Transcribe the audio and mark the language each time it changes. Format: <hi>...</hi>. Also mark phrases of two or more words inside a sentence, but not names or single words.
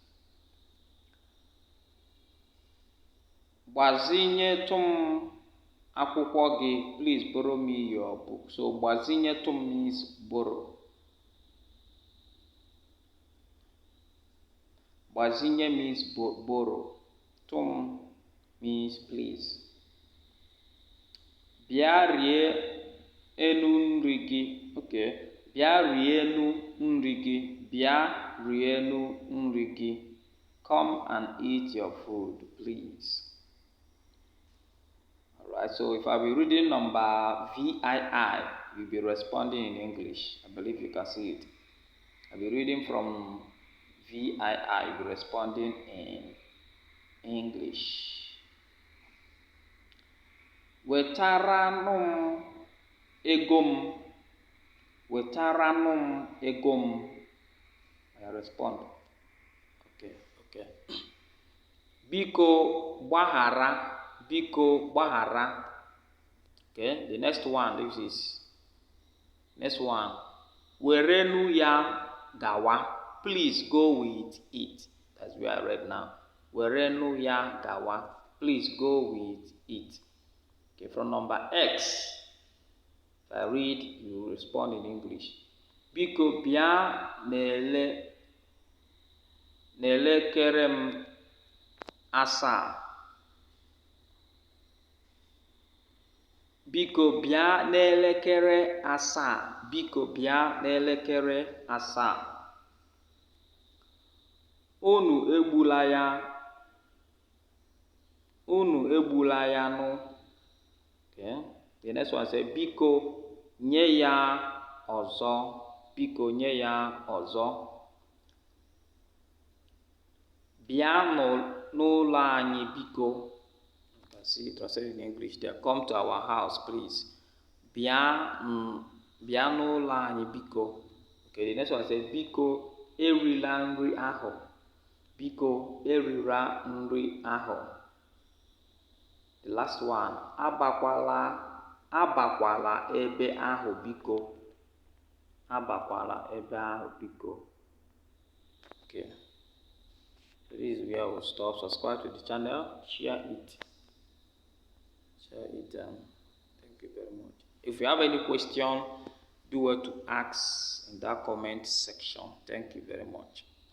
<ig>Gbazinyetụ m akwụkwọ gị,</ig> <en>please borrow me your book. So gbazinyetụ means borrow. Gbazinye means borrow. Tum means please.</en> <ig>Bịa rie enu nri gị. Okay. Bịa rie enu nri gị. Bịa rie enu nri gị.</ig> <en>Come and eat your food, please. Alright, so if I be reading number VII, you'll be responding in English. I believe you can see it. I'll be reading from VII, you'll be responding in English.</en> <ig>Wetaranụ m ego m. Wetaranụ m ego m. respond. Okay. Biko gbaghara. Biko gbaghara.</ig> <en>Okay, the next one, next one.</en> <ig>Werenu ya gawa.</ig> <en>Please go with it. That's where I read now.</en> <ig>Werenu ya gawa.</ig> <en>Please go with it. Okay, from number X. If I read, you respond in English.</en> <ig>Biko bịa n'elekere m asaa. Biko bịa n'elekere asaa. Biko bịa n'elekere asaa. Unu egbula ya. Unu egbula ya nụ.</ig> <en>Okay. The next one says,</en> <ig>Biko nye ya ọzọ. Biko nye ya ọzọ. Bịa n'ụlọ anyị biko.</ig> <en>See, translated in English there. Come to our house, please.</en> <ig>Bịa n'ụlọ anyị biko.</ig> <en>Okay, the next one says,</en> <ig>Biko erila nri ahụ. Biko erila nri ahụ.</ig> <en>The last one,</en> <ig>abakwala ebe ahụ biko. Abakwala ebe ahụ biko.</ig> <en>Okay. So this is where we'll stop. Subscribe to the channel. Share it. Thank you very much. If you have any question, do well to ask in that comment section. Thank you very much.</en>